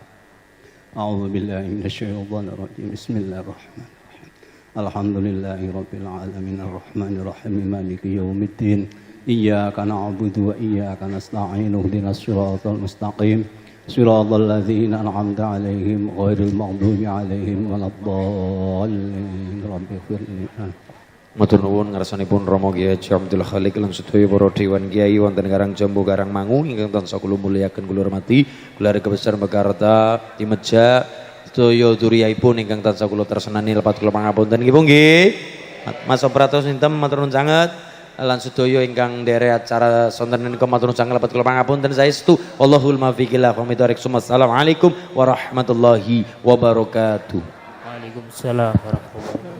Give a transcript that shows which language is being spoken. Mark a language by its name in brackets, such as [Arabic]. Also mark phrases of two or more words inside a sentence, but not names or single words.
[Arabic] أعوذ بالله من الشيطان الرجيم بسم الله الرحمن الرحيم الحمد لله رب العالمين الرحمن الرحيم مالك يوم الدين إياك نعبد وإياك نستعين اهدنا الصراط المستقيم صراط الذين أنعمت عليهم غير المغضوب عليهم ولا الضالين رب اغفر لي [Javanese] Matur nuwun ngarsanipun Rama Kyai Haji Abdul Khalik lan sedaya para dewan kiai wonten Karang Jambu Karang Mangu ingkang tansah kula mulyaken kula hormati [Indonesian] keluarga besar [Javanese] Mekarta Timeja sedaya duriyaipun ingkang tansah kula tresnani lepat kula pangapunten nggih Mas Operator Sintem matur nuwun sanget lan sedaya ingkang nderek acara sonten menika matur nuwun sanget lepat kula pangapunten saestu [Arabic] والله الموفق إلى أقوم الطريق. السلام عليكم ورحمة الله وبركاته. وعليكم السلام ورحمة الله